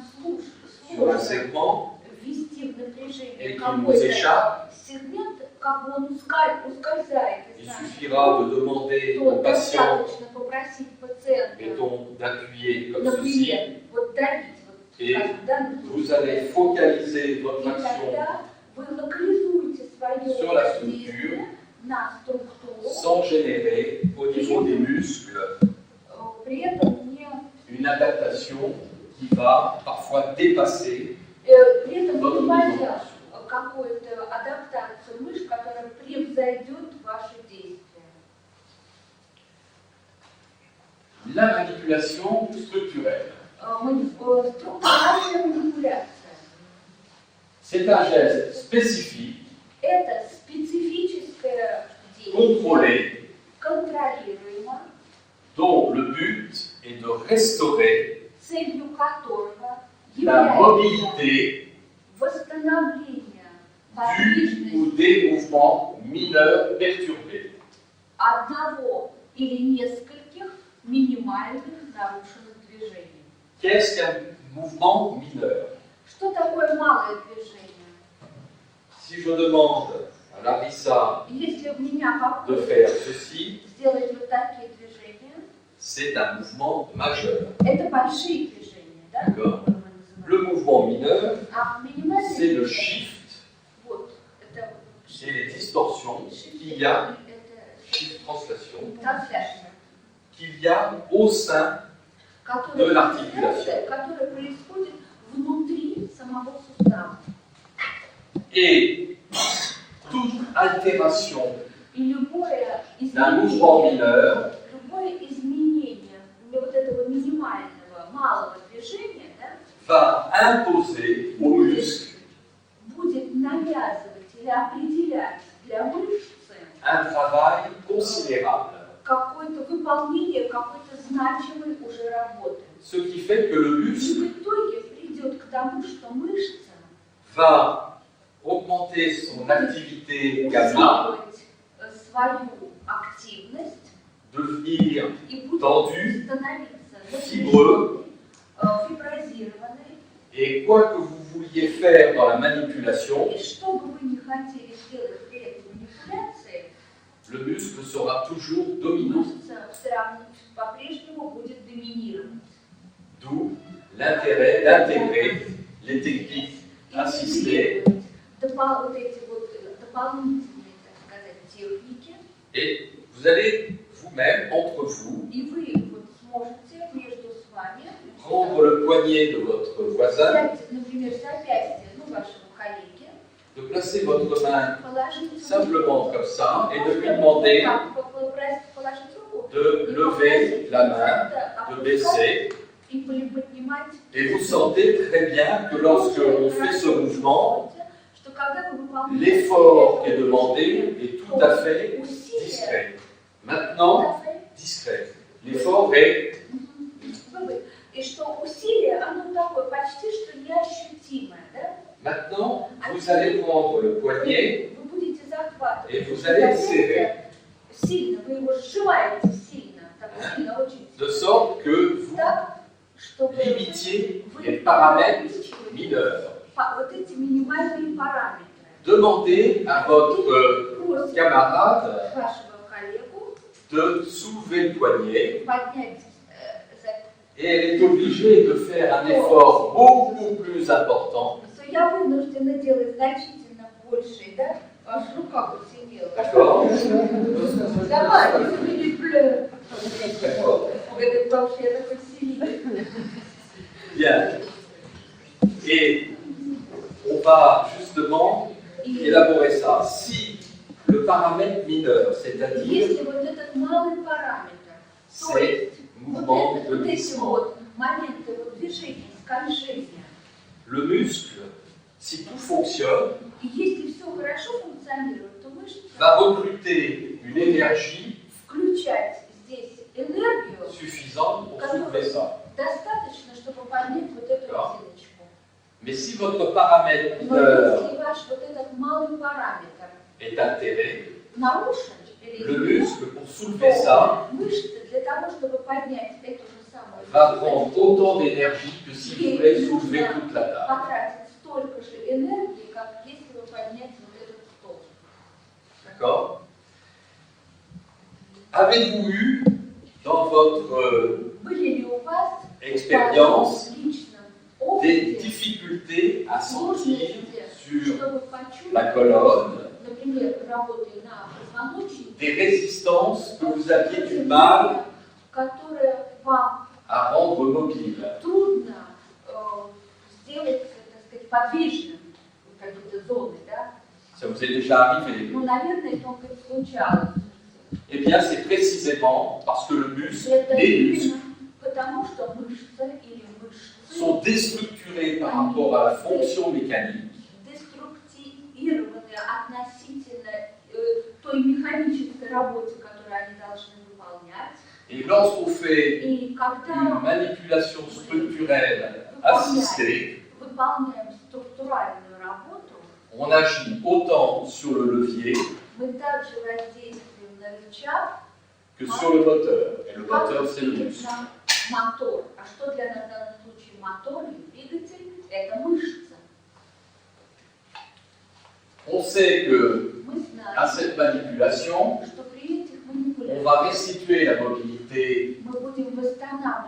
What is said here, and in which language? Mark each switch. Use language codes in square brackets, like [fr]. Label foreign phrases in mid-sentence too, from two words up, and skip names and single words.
[fr] sur un [ru] сложно [fr] segment [ru] ввести в напряжение [fr] et qu'il nous [ru] какой-то [fr] échappe, [ru] сегмент, как бы он ускользает [fr] il [ru] из нас, [fr] suffira de demander [ru] то [fr] au patient, [ru] достаточно попросить пациента, [fr] mettons, d'appuyer comme [ru] например, [fr] ceci, [ru] вот давить, вот, [fr] Et [ru] скажем, в данном случае. [fr] vous allez focaliser [ru] И [fr] votre action [ru] тогда вы локализуете свое [fr] sur la [ru] воздействие на структуру, [fr] sans générer au niveau des muscles [ru] при этом не [fr] une adaptation qui va parfois dépasser [ru] при этом [fr] votre mise en [ru] выводя [fr] tension. [ru] какую-то адаптацию мышц, которая превзойдет ваши действия. [fr] La manipulation structurelle. [ru] Структуральная манипуляция. [fr] C'est un geste spécifique, [ru] Это специфическое действие, [fr] contrôlé, [ru] контролируемо, [fr] dont le but est de restaurer [ru] целью которого [fr] la [ru] является [fr] mobilité [ru] восстановление [fr] du ou [ru] подвижности [fr] des mouvements mineurs perturbés. [ru] одного или нескольких минимальных нарушенных движений. [fr] Qu'est-ce qu'un mouvement mineur? [ru] Что такое малое движение? [fr] Si je demande à Larissa [ru] Если у меня [fr] de [ru] попытка [fr] faire ceci, [ru] сделать вот такие движения, [fr] c'est un mouvement majeur. [ru] это большие движения, да? [fr] D'accord. [ru] которые мы называем. [fr] Le mouvement mineur, [ru] А минимальное [fr] c'est le [ru] движение, [fr] shift, [ru] вот, это [fr] c'est les distorsions qu'il y a, [ru] это [fr] shift translation, [ru] трансляция, [fr] qu'il y a au sein de l'articulation. [ru] которая происходит внутри самого сустава. [fr] Et toute altération [ru] И любое [fr] d'un mouvement mineur [ru] изменение вот этого минимального, малого движения, да, [fr] va imposer aux muscles [ru] будет навязывать или определять для мышцы [fr] un travail considérable. [ru] какое-то выполнение какой-то значимой уже работы. [fr] Ce qui fait que le [ru] И [fr] muscle [ru] в итоге придет к тому, что мышца [fr] va augmenter son activité gamma, [ru] усиливать свою активность [fr] devenir [ru] и будет [fr] tendu, [ru] становиться [fr] fibreux, [ru] фиброзированной. [fr] et quoi que vous vouliez faire dans la manipulation, [ru] И что бы вы ни хотели сделать при этой манипуляции, [fr] le muscle sera toujours dominant. [ru] мышца все равно по-прежнему будет доминировать. [fr] D'où l'intérêt d'intégrer les techniques [ru] и [fr] assistées, [ru] вот эти вот дополнительные, так сказать, техники, [fr] et vous allez vous-même, entre vous, [ru] и вы вот сможете между с вами [fr] prendre le poignet de votre voisin, [ru] взять, например, запястье вашего коллеги, [fr] de placer votre main [ru] положить [fr] simplement comme ça et de lui demander de lever la main, de baisser. Et vous sentez très bien que lorsque on fait ce mouvement, l'effort qui est demandé est tout à fait discret. Maintenant, discret. L'effort est... [ru] И что усилие, оно такое почти что неощутимое, да? [fr] Maintenant, vous allez prendre le poignet [ru] Вы будете захватывать. [fr] et vous allez serrer. [ru] Сильно, вы его сжимаете сильно, так сильно, очень сильно. [fr] De sorte que vous [ru] Так, чтобы [fr] limitiez les paramètres mineurs. [ru] вот эти минимальные параметры. [fr] Demandez à votre camarade [ru] Вашего коллегу [fr] de soulever le poignet [ru] поднять [fr] et elle est obligée de faire un effort beaucoup plus important. [ru] Я вынуждена делать значительно больше, да? Аж рука посинела. [fr] D'accord? [ru] Давай, не плeu. [fr] D'accord. [ru] Это потому что я такой сильный. [fr] Bien. Et on va justement élaborer ça. Si le paramètre mineur, c'est-à-dire [ru] Если вот этот малый параметр, то есть вот эти вот моменты вот движения, скольжения, [fr] le muscle, si tout fonctionne, [ru] и если все хорошо функционирует, то мышца [fr] va recruter une énergie [ru] включать здесь энергию, [fr] suffisante pour soulever ça. [ru] достаточно, чтобы поднять вот эту резиночку. [fr] Mais si votre paramètre [ru] Но [fr] mineur [ru] если ваш вот этот малый параметр [fr] est altéré, [ru] нарушен, [fr] le muscle, pour soulever ça, [ru] мышцы для того, чтобы поднять эту же самую [fr] va prendre autant d'énergie que si vous voulez soulever toute la table. [ru] потратить столько же энергии, как если вы подняете вот этот стол. [fr] D'accord? Avez-vous eu dans votre [ru] Были ли у вас [fr] expérience [ru] в личном [fr] des [ru] опыте [fr] difficultés à sentir [ru] сложности, [fr] sur [ru] чтобы [fr] la [ru] почувствовать, [fr] colonne [ru] например, работая на позвоночнике, [fr] des résistances que vous aviez du mal [ru] которые вам [fr] à rendre mobiles? [ru] трудно сделать, так сказать, подвижным в какие-то зоны, да? [fr] Ça vous est déjà arrivé? [ru] Ну, наверное, это как случалось. [fr] Eh bien, c'est précisément parce que le muscle, [ru] Это [fr] les muscles, [ru] именно потому, что мышца или мышцы [fr] sont déstructurés par rapport à la fonction mécanique. [ru] деструктивированы относительно той механической работе, которую они должны выполнять. [fr] Et lorsqu'on fait [ru] И [fr] une [ru] когда [fr] manipulation structurelle assistée, [ru] выполняем структуральную работу, [fr] on agit autant sur le levier [ru] мы также воздействуем на рычаг, [fr] que sur le moteur. Et le moteur, c'est le [ru] и [fr] muscle. [ru] на мотор. А что для нас в данном случае мотор или двигатель? Это мышца. [fr] On sait que [ru] Мы [fr] à [ru] знаем, [fr] cette manipulation, [ru] что при этих [fr] on va [ru] манипуляциях [fr] restituer la mobilité. [ru] мы будем восстанавливать